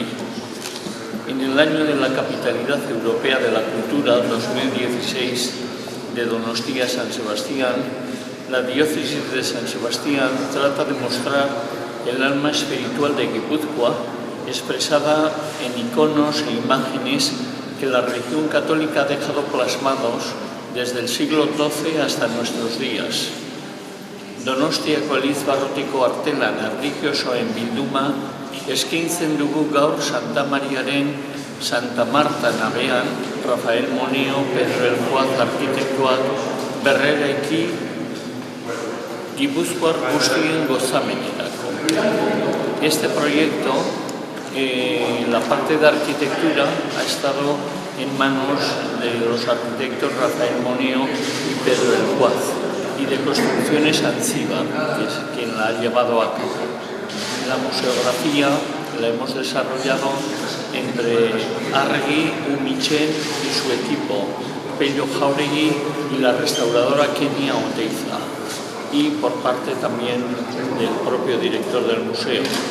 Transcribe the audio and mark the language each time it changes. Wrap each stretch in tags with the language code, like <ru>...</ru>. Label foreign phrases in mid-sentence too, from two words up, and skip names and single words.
<es>En el año de la Capitalidad Europea de la Cultura 2016 de Donostia San Sebastián, la diócesis de San Sebastián trata de mostrar el alma espiritual de Guipúzcoa expresada en iconos e imágenes que la religión católica ha dejado plasmados desde el siglo XII hasta nuestros días.</es> <eu>Donostiako elizbarrutiko artelan erlijiosoen bilduma eskaintzen dugu gaur Santa Mariaren Santa Marta nabean Rafael Moneo, Pedro el Juaz arkitektuak berreraiki Gipuzkoar guztien gozamenerako.</eu> <es>Este proyecto, la parte de arquitectura ha estado en manos de los arquitectos Rafael Moneo y Pedro el Juaz, y de construcciones Anciba, que es quien la ha llevado a cabo. La museografía la hemos desarrollado entre Argi, Umichen y su equipo, Pello Jauregui y la restauradora Kenia Oteiza, y por parte también del propio director del museo.</es>